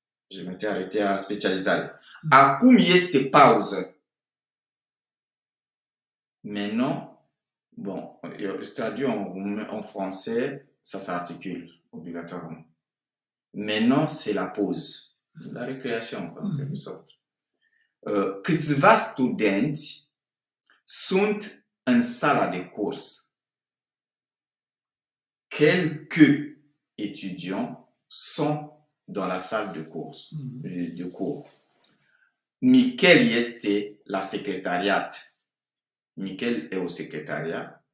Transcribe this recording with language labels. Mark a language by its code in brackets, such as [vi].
[fr] Je m'étais arrêté à spécialisare. [ro] Acum este pauză. [fr] Maintenant, bon, traduit en français, ça s'articule obligatoirement. Maintenant, c'est la pause, la récréation, en quelque sorte. [ro] Câțiva studenți sunt în sala de curs. [fr] Quelques étudiants sont dans la salle de cours. [ro] Michel este la secretariat. [fr] Michel est au secrétariat.